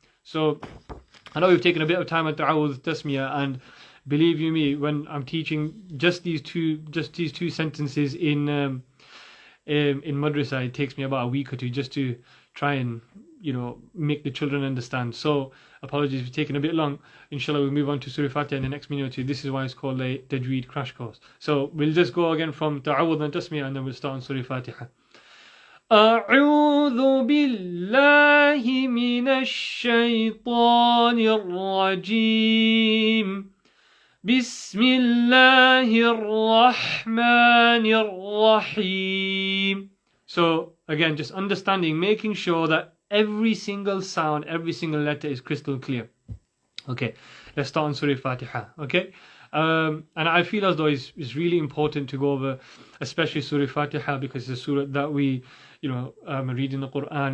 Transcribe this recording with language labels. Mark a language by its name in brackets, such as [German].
[English] So I know we've taken a bit of time at Ta'awudh Tasmiyah, and believe you me, when I'm teaching just these two sentences in madrasa, it takes me about a week or two just to try and make the children understand. So apologies for taking a bit long. Inshallah, we'll move on to Surah Fatiha in the next minute or two. This is why it's called a Tajweed crash course. So we'll just go again from Ta'awudh and Tasmiyah, and then we'll start on Surah Fatiha. [Arabic] أعوذ بالله من الشيطان الرجيم بسم الله الرحمن الرحيم. [English] So again, just understanding, making sure that every single sound, every single letter is crystal clear. Okay, let's start on Surah Fatiha. Okay, and I feel as though it's really important to go over, especially Surah Fatiha, because it's a surah that we read in the Quran.